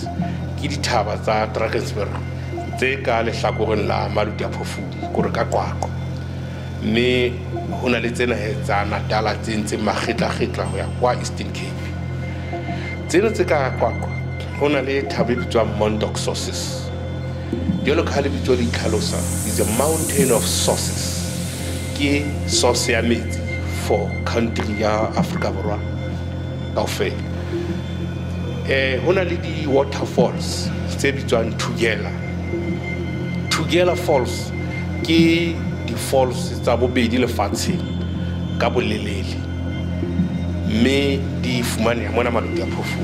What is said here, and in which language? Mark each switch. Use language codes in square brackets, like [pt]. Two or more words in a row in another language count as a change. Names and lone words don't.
[st] Ke dithaba tsa Drakensberg tse ka lehlakoreng la Maluti a phofu kore ka Qwaqwa, mme ho na le tsena tsa Natala tse ntse makgetla ho ya kwa Eastern Cape. Tsena tse ka Qwaqwa ho na le thaba e bitswang Mount of Sources. Jwalo ka ha lebitso le itlhalosa, [en] is a mountain of sources, [st] ke source ya metsi [en] for country [st] ya Afrika Borwa kaofela. Ho na le di-waterfalls tse bitswang Tugela Falls, ke di-falls tsa bobedi lefatsheng ka bolelele, mme di fumaneha mona Maluti a phofu.